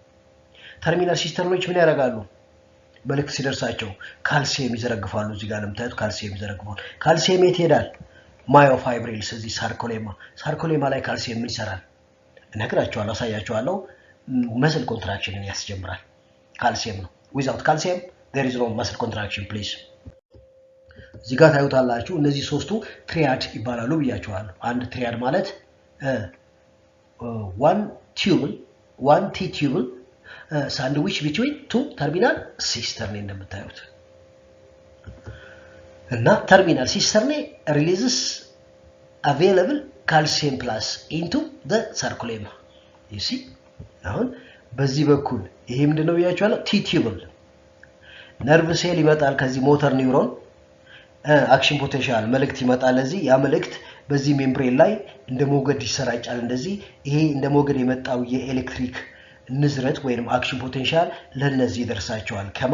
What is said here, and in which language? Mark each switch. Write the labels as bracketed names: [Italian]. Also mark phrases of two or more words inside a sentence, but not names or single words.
[Amharic] ምን ያደርጋሉ መልእክት ሲደርሳቸው ካልሲየም ይዘረግፋሉ እዚህ ጋር ለምታዩት ካልሲየም ይዘረግፋሉ ካልሲየም የት ይሄዳል ማዮፋይብሪልስ እዚህ ሳርኮሌማ ላይ ካልሲየም ምን ይሰራል እነግራችኋለሁ አሳያችኋለሁ [English] muscle contraction [Amharic] ያስጀምራል ካልሲየም ነው [English] without calcium there is no muscle contraction please [Amharic] እዚህ ጋር ታዩታላችሁ እነዚህ ሶስቱ ትሪያድ ይባላሉ ብያችኋለሁ አንድ ትሪያድ ማለት [English] one T-tubule sandwich between two terminal cistern [Amharic] እንደምታዩት እና [English] terminal cistern releases available calcium plus into the sarcolemma you see [Amharic] አሁን በዚህ በኩል ይሄ ምንድነው ብያችኋለሁ T-tubule ነርቭ ሴል ይመጣል ከዚህ [English] motor neuron action potential [Amharic] መልእክት ይመጣል እዚህ ያ መልእክት በዚህ ሜምብሬን ላይ እንደ ሞገድ ይሰራጫል እንደዚህ ይሄ እንደ ሞገድ የመጣው የኤሌክትሪክ ንዝረት ወይንም [English] action potential [Amharic] ለነዚህ ይደርሳቸዋል